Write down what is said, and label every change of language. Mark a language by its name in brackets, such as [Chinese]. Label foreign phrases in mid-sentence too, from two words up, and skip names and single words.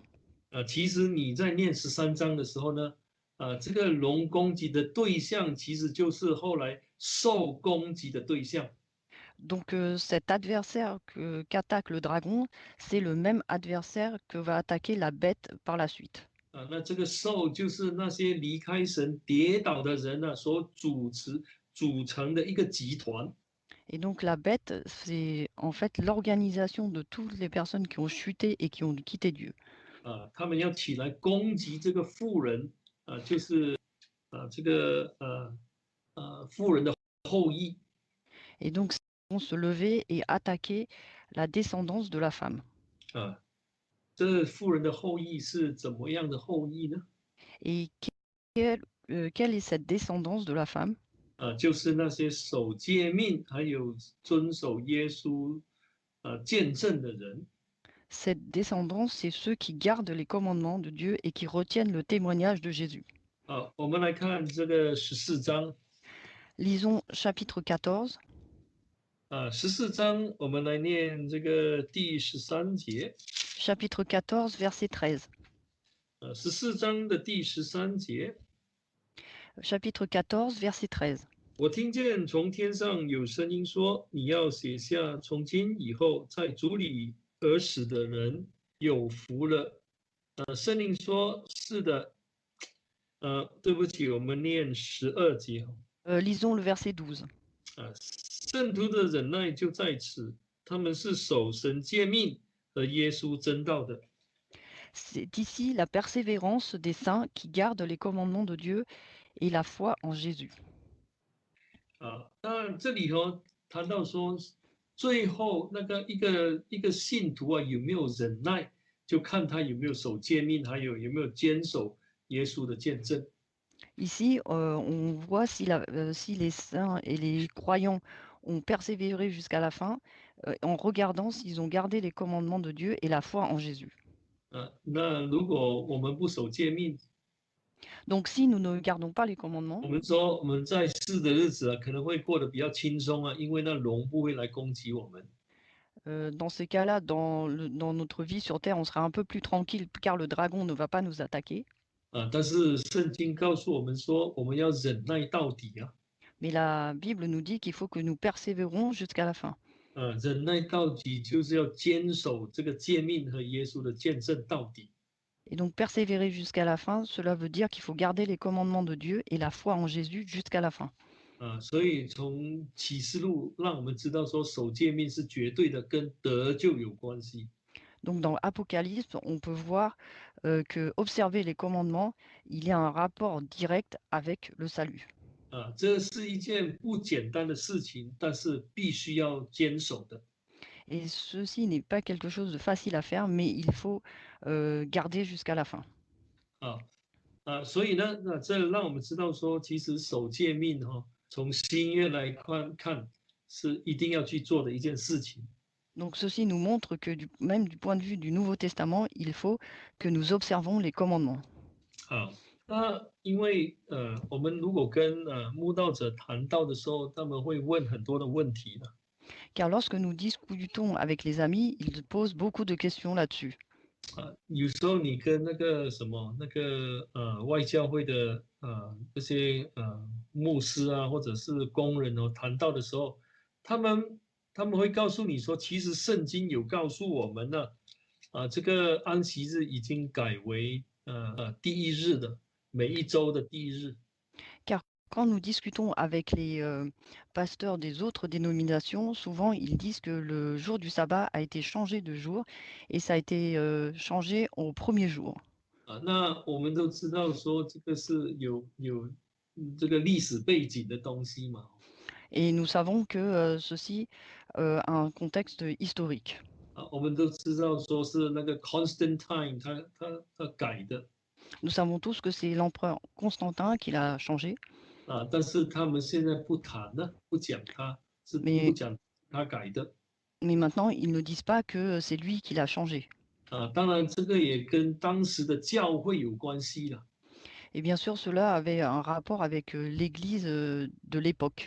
[Chinese] 其实你在念13章的时候呢，这个龙攻击的对象其实就是后来受攻击的对象。 [French] Donc cet adversaire qu'attaque le dragon, c'est le même adversaire que va attaquer la bête par la suite. [Chinese] 那这个受就是那些离开神跌倒的人所组成的一个集团。 [French] Et donc la bête, c'est en fait l'organisation de toutes les personnes qui ont chuté et qui ont quitté Dieu. [Chinese] 他们要起来攻击这个妇人，就是这个妇人的后裔。 [French] Et donc ils vont se lever et attaquer la descendance de la femme. [Chinese] 这妇人的后裔是怎么样的后裔呢？ [French] Et quelle est cette descendance de la femme? [Chinese] 就是那些守诫命还有遵守耶稣见证的人。 [French] Cette descendance, c'est ceux qui gardent les commandements de Dieu et qui retiennent le témoignage de Jésus. [Chinese] 我们来看这个14章。 [French] Lisons chapitre 14. [Chinese] 14 章我们来念这个第13节。 [French] Chapitre 14, verset 13. [Chinese] 14 章的第13节。 [French] Chapitre 14, verset 13. [Chinese] 我听见从天上有声音说：“你要写下，从今以后，在主里而死的人有福了。” 圣灵说：“是的。”对不起，我们念12节。 [French] Lisons le verset 12. [Chinese] 圣徒的忍耐就在此，他们是守神诫命和耶稣真道的。 [French] C'est ici la persévérance des saints qui gardent les commandements de Dieu et la foi en Jésus. [Chinese] 那这里谈到说，最后那个一个信徒有没有忍耐，就看他有没有守诫命，还有没有坚守耶稣的见证。 [French] Ici, on voit si les saints et les croyants ont persévéré jusqu'à la fin, en regardant s'ils ont gardé les commandements de Dieu et la foi en Jésus. [Chinese] 那如果我们不守诫命， [French] Donc si nous ne gardons pas les commandements, [Chinese] 我们说我们在世的日子可能会过得比较轻松因为那龙不会来攻击我们。 [French] dans ces cas-là, dans notre vie sur Terre, on sera un peu plus tranquille car le dragon ne va pas nous attaquer. [Chinese] 但是圣经告诉我们说，我们要忍耐到底 [French] Mais la Bible nous dit qu'il faut que nous persévérons jusqu'à la fin. [Chinese] 忍耐到底就是要坚守这个诫命和耶稣的见证到底。 [French] Et donc persévérer jusqu'à la fin, cela veut dire qu'il faut garder les commandements de Dieu et la foi en Jésus jusqu'à la fin. [Chinese] 所以从启示录让我们知道说，守诫命是绝对的，跟得救有关系。 [French] Donc dans Apocalypse, on peut voir que observer les commandements, il y a un rapport direct avec le salut. [Chinese] 这是一件不简单的事情，但是必须要坚守的。 [French] Et ceci n'est pas quelque chose de facile à faire, mais il faut garder jusqu'à la fin. [Chinese] 所以呢，这让我们知道说，其实守诫命从新约来看是一定要去做的一件事情。 [French] Donc ceci nous montre que même du point de vue du Nouveau Testament, il faut que nous observons les commandements. [Chinese] 好，那因为我们如果跟慕道者谈到的时候，他们会问很多的问题的。 [French] Car lorsque nous discutons avec les amis, ils posent beaucoup de questions là-dessus. [Chinese] 有时候你跟那个什么那个外教会的这些牧师啊，或者是工人哦，谈到的时候，他们他们会告诉你说，其实圣经有告诉我们呢，这个安息日已经改为第一日的，每一周的第一日。 [French] Car quand nous discutons avec les pasteurs des autres dénominations, souvent ils disent que le jour du sabbat a été changé de jour et ça a été changé au premier jour. [Chinese] 那我们都知道说这个是有这个历史背景的东西嘛。 [French] Et nous savons que ceci a un contexte historique. [Chinese] 我们都知道说是那个 Constantine 他改的 [French] Nous savons tous que c'est l'empereur Constantin qui l'a changé, [Chinese] 但是他们现在不谈了，不讲他是不 [French] mais, [Chinese] 讲他改的 [French] mais maintenant ils ne disent pas que c'est lui qui l'a changé. [Chinese] 当然这个也跟当时的教会有关系了 [French] Et bien sûr, cela avait un rapport avec l'Église de l'époque.